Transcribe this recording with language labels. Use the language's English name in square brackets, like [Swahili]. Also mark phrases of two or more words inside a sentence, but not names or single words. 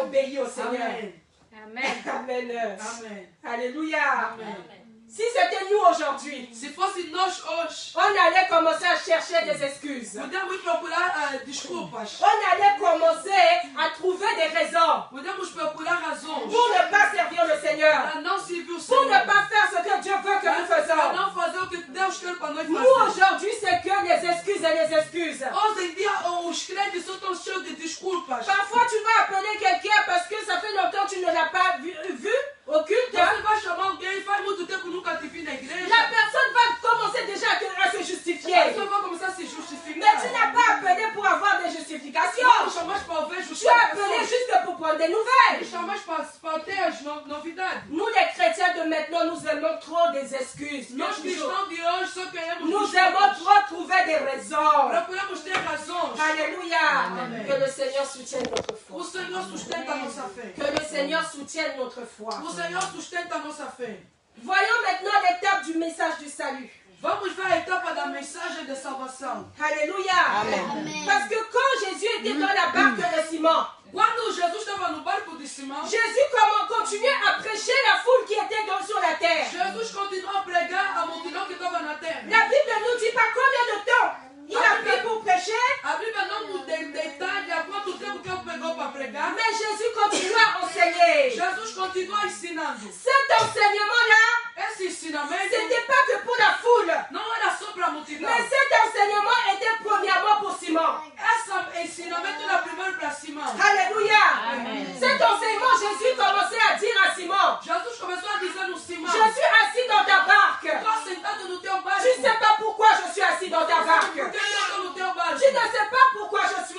[French] obéi au Seigneur. Amen. Amen. Amen. Amen. Alléluia. Amen. Si c'était nous aujourd'hui, [Portuguese] Se fosse nós hoje, [French] on allait commencer à chercher des excuses. [Portuguese] podemos procurar desculpas. [French] On allait commencer à trouver des raisons [Portuguese] Podemos procurar razões [French] pour ne pas servir le Seigneur, [Portuguese] para não servir o [French] pour ne [Portuguese] Senhor. [French] pas faire ce que Dieu veut que nous [Portuguese] Para [French] faisons. [Portuguese] não fazer o que Deus quer para nós [French] Nous [Portuguese] fazer. [French] aujourd'hui, c'est que les excuses et les excuses. [Portuguese] Hoje em dia, os crentes são tão cheios de desculpas. [French] Parfois, tu vas appeler quelqu'un parce que ça fait longtemps que tu ne l'as pas vu au culte. [Portuguese] Você vai chamar alguém, faz muito tempo que nunca te vi na igreja. [French] La personne va commencer déjà à se [Portuguese] A [French] justifier. [Portuguese] pessoa vai começar a se [French] Mais [Portuguese] justificar. [French] tu n'as pas appelé pour avoir des [Portuguese] Não [French] justifications. [Portuguese] chamaste para ouvir [French] Tu as appelé [Portuguese] justificações. [French] juste pour prendre des nouvelles. [Portuguese] Chamaste para ter as novidades. [French] Nous, les chrétiens de maintenant, nous aimons trop des excuses. [Portuguese] Nós cristãos de hoje só queremos [French] Nous [Portuguese] desculpas. [French] aimons trop trouver des raisons. [Portuguese] Procuramos ter razões. [French] Alléluia. Amen. Que le Seigneur soutienne notre [Portuguese] O [French] foi. [Portuguese] Senhor sustenta a nossa fé. [French] Que le Seigneur soutienne notre foi. [Portuguese] O Senhor sustenta a nossa fé. [French] Voyons maintenant l'étape du message du salut. [Portuguese] Vamos ver a etapa da mensagem de salvação. [French] Alléluia. Parce que quand Jésus était dans la barque de Simon, [Portuguese] Quando Jesus estava no barco de Simão, [French] Jésus continuait à prêcher la foule qui était sur la terre. [Portuguese] Jesus continuou a pregar a multidão que estava na terra. [French] La Bible ne nous dit pas combien de temps il a pris pour prêcher, [Portuguese] A Bíblia não nos detalha há quanto tempo que ele pegou para pregar. [French] mais Jésus continuait à enseigner. [Portuguese] Jesus continua ensinando. [French] Cet enseignement-là, [Portuguese] Esse ensinamento [French] ce n'était pas que pour la foule, [Portuguese] não era só para a multidão. [French] mais cet enseignement était premièrement pour Simon. [Portuguese] Esse ensinamento era primeiro para Simão. [French] Alléluia. Cet enseignement, Jésus commençait à dire à Simon, [Portuguese] Jesus começou a dizer no Simão: [French] je suis assis dans ta barque. [Portuguese] estou sentado no teu barco. [French] Tu ne sais pas pourquoi je suis assis dans ta [Portuguese] Por [French] barque. [Portuguese] que eu estou no teu barco? [French] Tu ne sais pas pourquoi je suis